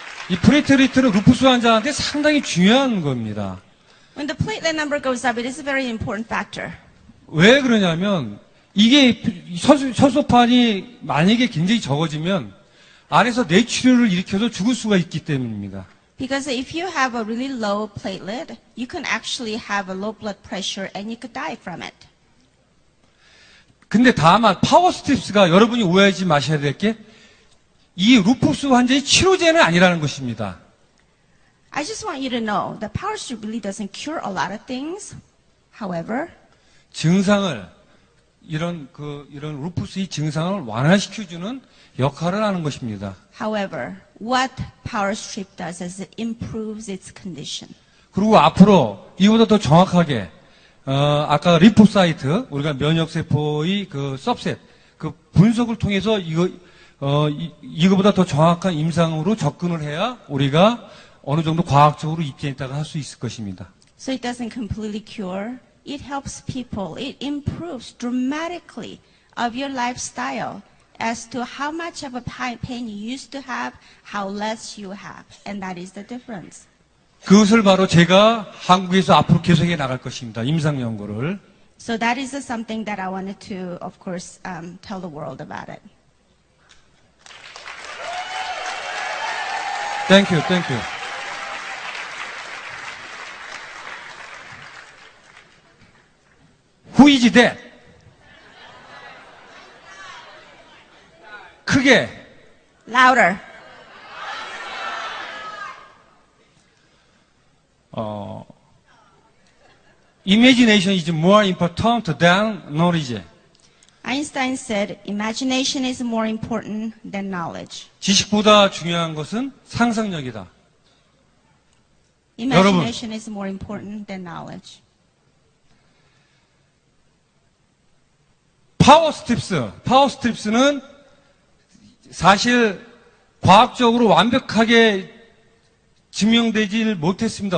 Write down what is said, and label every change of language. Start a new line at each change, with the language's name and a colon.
Korean: 이 플레이트리트는 루푸스 환자한테 상당히 중요한 겁니다.
English: When the platelet number goes up, it is a very important factor.
Korean: 왜 그러냐면 이게 혈소판이 만약에 굉장히 적어지면 안에서 뇌출혈을 일으켜서 죽을 수가 있기 때문입니다.
English: Because if you have a really low platelet, you can actually have a low blood pressure and you could die from it.
Korean: 근데 다만 파워 스트립스가 여러분이 오해하지 마셔야 될 게 이 루푸스 환자의 치료제는 아니라는 것입니다.
English: I just want you to know that power strip really doesn't cure a lot of things. However,
Korean: 증상을 이런 루푸스의 증상을 완화시켜주는 역할을 하는 것입니다.
English: However, what power strip does is it improves its condition.
Korean: 그리고 앞으로 이보다 더 정확하게 아까 리포사이트 우리가 면역세포의 그 서브셋 그 분석을 통해서 이거보다 더 정확한 임상으로 접근을 해야 우리가 어느 정도 과학적으로 입증했다가 할 수 있을 것입니다.
English: So it doesn't completely cure. It helps people. It improves dramatically of your lifestyle as to how much of a pain you used to have, how less you have. And that is the difference.
Korean: 그것을 바로 제가 한국에서 앞으로 계속해 나갈 것입니다. 임상 연구를.
English: So that is something that I wanted to, of course, tell the world about it. Thank you. Who is that?
Korean: 크게.
English: Louder. Imagination is more important than knowledge. Einstein said, imagination is more important than knowledge.
Korean: 지식보다 중요한 것은 상상력이다.
English: Imagination is more important than knowledge.
Korean: 파워 스트립스는 사실 과학적으로 완벽하게 증명되질 못했습니다.